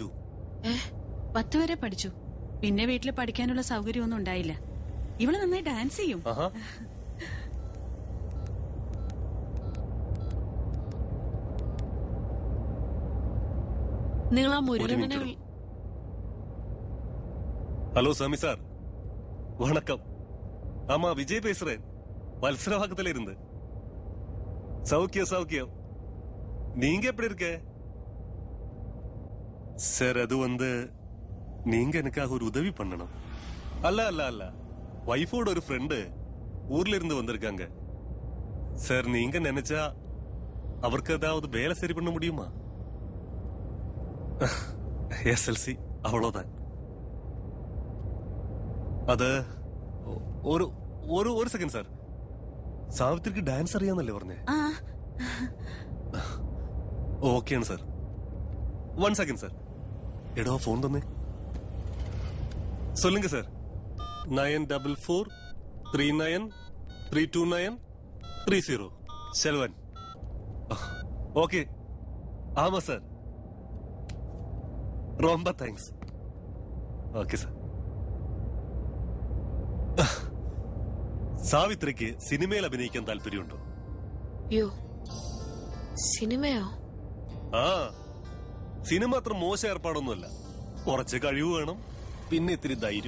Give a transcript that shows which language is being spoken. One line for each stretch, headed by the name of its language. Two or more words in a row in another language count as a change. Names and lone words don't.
Malayalam: 10 വരെ പഠിച്ചു. പിന്നെ വീട്ടിൽ പഠിക്കാനുള്ള സൗകര്യമൊന്നും ഉണ്ടായില്ല. ഇവള് നന്നായി ഡാൻസ് ചെയ്യും. നിങ്ങൾ ആ മുരുകനെ.
Tamil: ஹலோ சாமி சார், வணக்கம். ஆமா, விஜய் பேசுறேன். வல்சரவாக்கத்துல இருந்து. சௌக்கியம் சௌக்கியம். நீங்க எப்படி இருக்க சார்? அது நீங்க எனக்காக ஒரு உதவி பண்ணணும். அல்ல அல்ல அல்ல, வைஃபோட ஒரு ஃப்ரெண்டு ஊர்ல இருந்து வந்திருக்காங்க சார். நீங்க நினைச்சா அவருக்கு ஏதாவது வேலை சரி பண்ண முடியுமா? SLC அவ்வளவுதான்.
Malayalam: അത് ഒരു സെക്കൻഡ് സാർ. സാവിത്രിക്ക് ഡാൻസ് അറിയാന്നല്ലേ പറഞ്ഞേ? ഓക്കെയാണ് സാർ. 1 സെക്കൻഡ് സാർ. എടോ ഫോൺ തന്നെ.
Tamil: சொல்லுங்க சார். 9443932930 செல்வன். ஓகே. ஆமா சார். ரொம்ப താങ്ക്സ്.
Malayalam: ഓക്കെ സാർ. സാവിത്രിക്ക് സിനിമയിൽ അഭിനയിക്കാൻ താല്പര്യമുണ്ടോ? യോ സിനിമയോ? ആ, സിനിമ അത്ര മോശം ഏർപ്പാടൊന്നുമല്ല. കുറച്ച് കഴിവ് വേണം, പിന്നെ ഇത്തിരി ധൈര്യം.